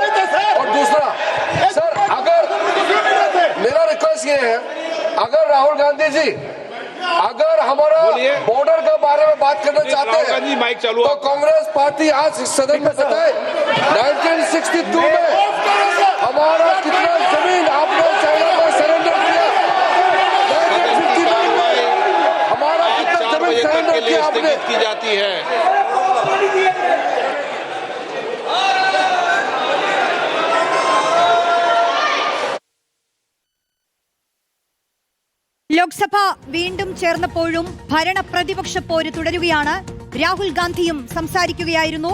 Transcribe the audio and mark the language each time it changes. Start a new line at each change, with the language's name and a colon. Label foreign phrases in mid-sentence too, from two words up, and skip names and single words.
Hindi: और दूसरा सर, अगर मेरा रिक्वेस्ट ये है, अगर राहुल गांधी जी अगर हमारा बॉर्डर के बारे में बात करना चाहते हैं तो कांग्रेस पार्टी आज सदन में बताए 1962 में हमारा कितना जमीन आपने चाइना को सरेंडर किया, 1952 में हमारा कितना जमीन सरेंडर किया आपने की जाती है।
Malayalam: ലോക്സഭ വീണ്ടും ചേർന്നപ്പോഴും ഭരണ പ്രതിപക്ഷ പോര് തുടരുകയാണ്. രാഹുൽ ഗാന്ധിയും സംസാരിക്കുകയായിരുന്നു.